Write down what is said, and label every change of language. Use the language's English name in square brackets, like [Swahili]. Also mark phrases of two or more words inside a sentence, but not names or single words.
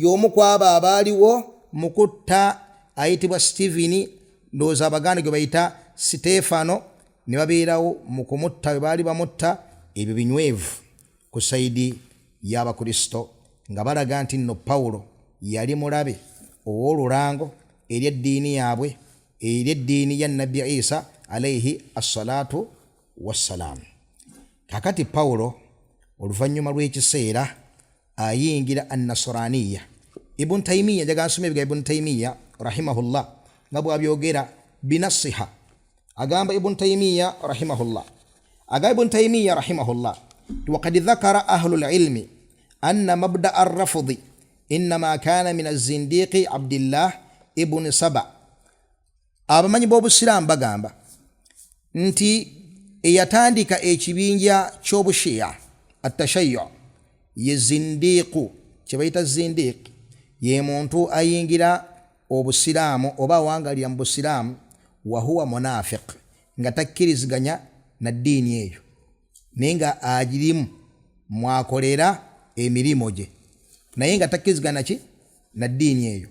[Ganda] omu ku abo abaaliwo mu kutta ayitibwa Steveni, ndowooza Abaganda gwe bayita Sitefano, ne babeerawo mu kumutta we baali bamutta ebyo binywevu ku sayidi y'Abakristo, nga balaga nti nno Pawulo yali mulabe ow'olulango eri eddiini yaabwe, eri eddiini ya nabbi Isa [Arabic] عليه الصلاة والسلام. [Ganda] Kakati Pawulo oluvannyuma lw'ekiseera ayingira annasraniya. Ibn Taymiya, njaga nsome ebiga Ibn Taymiya rahimahullah nga bw'abyogera binasiha. Agamba Ibn Taymiya rahimahullah, agamba Ibn Taymiya rahimahullah, [Arabic] وقد ذكر أهل العلم أن مبدأ الرفض إنما كان من الزنديق عبد الله ابن سبع. [Ganda] abamanyi b'Obusiraamu bagamba nti eyatandika ekibinja ky'Obushiya atashayyu ye zindiiqu, kye bayita zindiiq, ye muntu ayingira Obusiraamu oba awangalira mu Busiraamu [Arabic] وهو منافق, [Ganda] nga takkiriziganya na ddiini eyo naye nga agirimu mwakolera emirimu gye naye nga takkiriziganya ki na ddiini eyo.